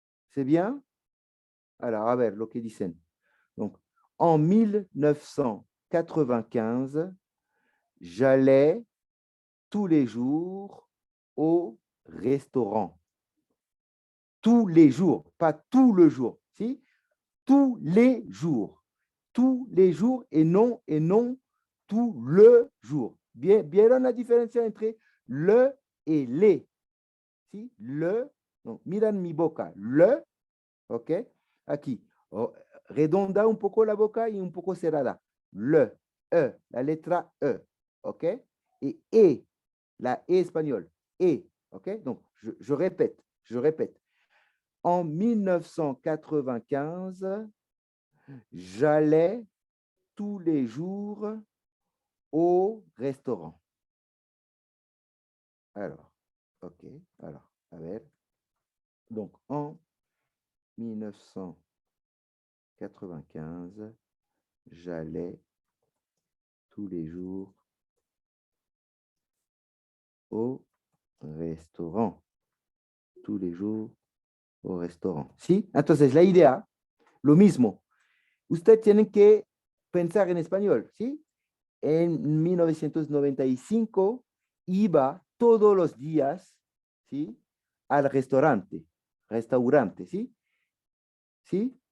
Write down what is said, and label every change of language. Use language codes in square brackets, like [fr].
[fr] C'est bien? Alors, [es] a ver, lo que dicen. [fr] Donc, en 1995, j'allais tous les jours au restaurant. Tous les jours, pas tout le jour. Si? Tous les jours. Tous les jours et non tout le jour. [es] Bien, ¿vieron la diferencia entre le et les? ¿Sí? Le, donc, miran mi boca, le, ¿ok? Aquí, oh, redonda un poco la boca y un poco cerrada. Le, la letra E, ¿ok? Et E, la E espagnole, E, ¿ok? [fr] Donc, je répète, je répète. En 1995, j'allais tous les jours au restaurant. Alors, ok, alors, [es] a ver. [fr] Donc, en 1995, j'allais tous les jours au restaurant. Tous les jours au restaurant. [es] ¿Sí? Entonces, la idea, lo mismo. Usted tiene que pensar en español, ¿sí? En 1995 iba todos los días, ¿sí? Al restaurante, ¿sí? ¿Sí?